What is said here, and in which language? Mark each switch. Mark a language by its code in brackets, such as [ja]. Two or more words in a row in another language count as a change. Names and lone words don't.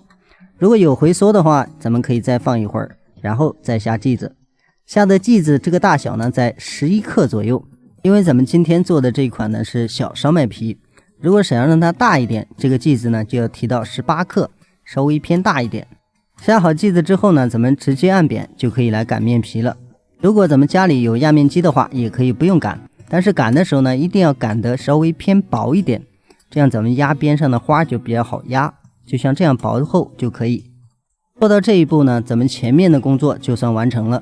[zh] 如果有回縮的話，咱們可以再放一會兒，然後再下劑子。下的劑子這個大小呢在11克左右，因為咱們今天做的這一款呢是小燒麥皮，如果想要讓它大一點，這個劑子呢就要提到18克，稍微偏大一點。下好劑子之後呢，咱們直接按扁就可以來擀面皮了。如果咱們家裡有壓面機的話，也可以不用擀，但是擀的時候呢一定要擀得稍微偏薄一點，這樣咱們壓邊上的花就比較好壓，就像這樣薄厚就可以。做到這一步呢，咱們前面的工作就算完成了。